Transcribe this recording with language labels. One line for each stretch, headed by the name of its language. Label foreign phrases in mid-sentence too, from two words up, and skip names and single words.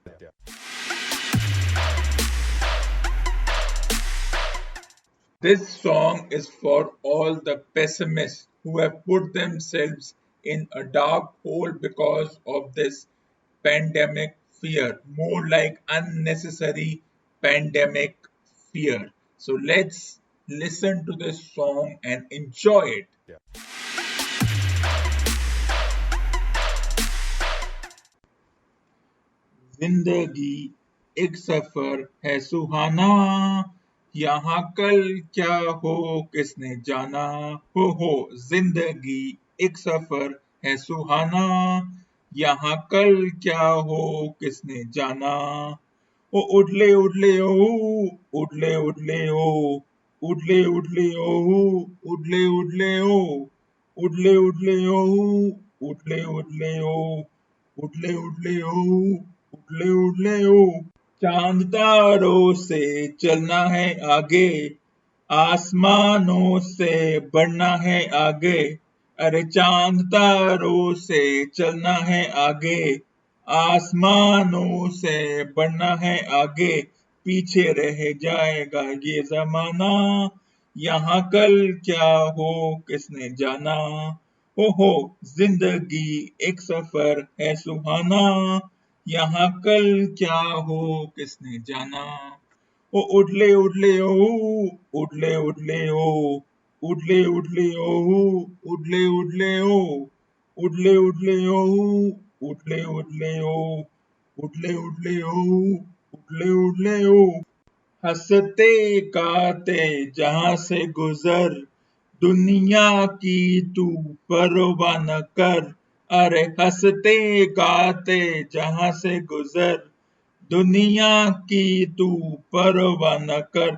English: This song is for all the pessimists who have put themselves in a dark hole because of this pandemic fear, more like unnecessary pandemic fear. So let's listen to this song and enjoy it.
Hindi: जिंदगी एक सफर है सुहाना, यहाँ कल क्या हो किसने जाना। हो जिंदगी एक सफर है सुहाना, यहाँ कल क्या हो किसने जाना। ओ उडले उडले ओ, उडले उडले ओ, उडले उडले ओ, उडले उडले ओ, उडले उडले ओ, उडले उडले ओ, उडले उडले ओ, उडले उडले ओ। चांद तारों से चलना है आगे, आसमानों से बढ़ना है आगे। अरे चांद तारों से चलना है आगे, आसमानों से बढ़ना है आगे। पीछे रह जाएगा ये जमाना, यहाँ कल क्या हो किसने जाना। हो जिंदगी एक सफर है सुहाना, यहाँ कल क्या हो किसने जाना। ओ उडले उडले ओ, उडले उडले ओ, उडले उडले ओ, उडले उडले ओ, उडले उडले ओ, उडले उडले ओ, उडले उडले ओ, उडले उडले ओ। हंसते गाते जहां से गुजर, दुनिया की तू परवाह न कर। अरे हंसते गाते जहां से गुजर, दुनिया की तू परवाह न कर।